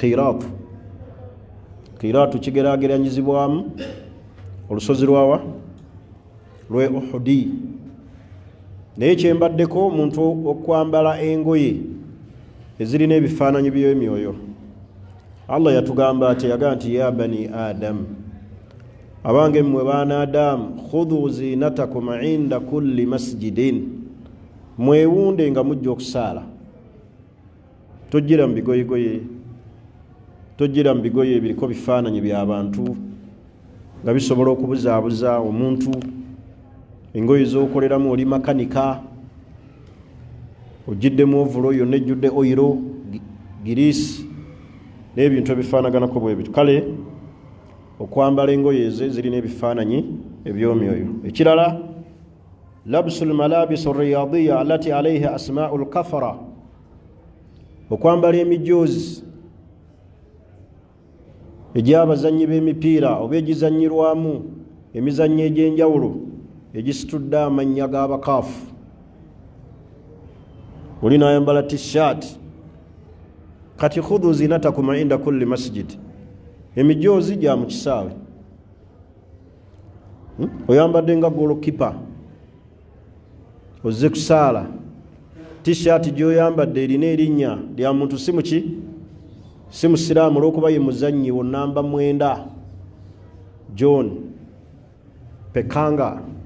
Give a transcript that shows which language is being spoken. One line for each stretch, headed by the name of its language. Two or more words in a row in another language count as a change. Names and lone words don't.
Ganda: Qiraatu kigeraageranyizibwamu olusozi lwawa lwe Uhudi. Naye kyembaddeko omuntu okwambala engoye ezirina ebifaananyi by'emyoyo. Allah yatugamba ati yagaa nti
Arabic: يا بني آدم,
Ganda: abange mmwe baana Adamu,
Arabic: خذوا زينتكم عند كل مسجد,
Ganda: mwewunde nga mujja okusaala. Tojjira mu bigoyegoye, tojjira mu bigoye ebiriko bifaananyi by'abantu nga bisobola okubuzaabuza omuntu. Engoye z'okoleramu oli makanika, ogiddemu ovulo yonna ejjudde oyiro giriisi n'ebintu ebifaanaganako bwe bityo. Kale okwambala engoye ezo zirina ebifaananyi eby'omyoyo.
Arabic: Ekirala لبس ملابس رياضية التي عليها أسماء الكفرة,
Ganda: okwambala emijoozi egy'abazannyi b'emipiira oba egizannyirwamu emizannyo egy'enjawulo egisitudde amannya g'abakaafu. Oli n'ayambala t-shirt.
Arabic: Kati خذوا زينتكم عند كل مسجد,
Ganda: emijoozi gya mu kisaawe. Oyambadde nga golokipa ozze kusaala, t-shirt gy'oyambadde erina erinnya lya muntu si musiraamu olw'okuba ye muzannyi wo namba 9 John Pekanga